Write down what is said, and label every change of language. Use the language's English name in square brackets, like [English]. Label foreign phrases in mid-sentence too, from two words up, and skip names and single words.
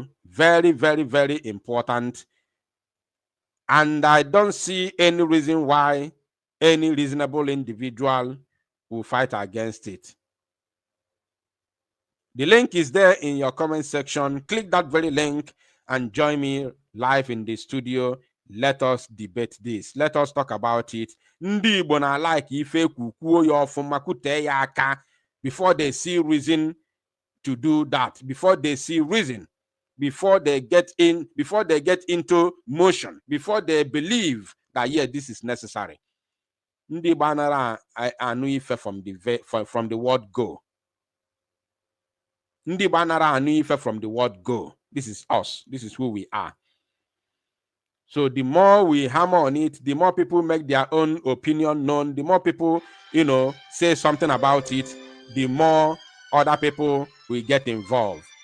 [English] Very, very, very important. And I don't see any reason why any reasonable individual will fight against it. The link is there in your comment section. Click that very link and join me live in the studio. Let us debate this. Let us talk about it. [Igbo] Ndị Igbo na like ife kwuo ya ọfụma kute ya aka [English] before they see reason to do that. Before they see reason. Before they get into motion. Before they believe that yeah, this is necessary. [Igbo] Ndị Igbo anara anu ife [English] from the word go. [Igbo] Ndi banara anu ife [English] from the word go. This is us. This is who we are. So the more we hammer on it, the more people make their own opinion known, the more people, say something about it, the more other people will get involved.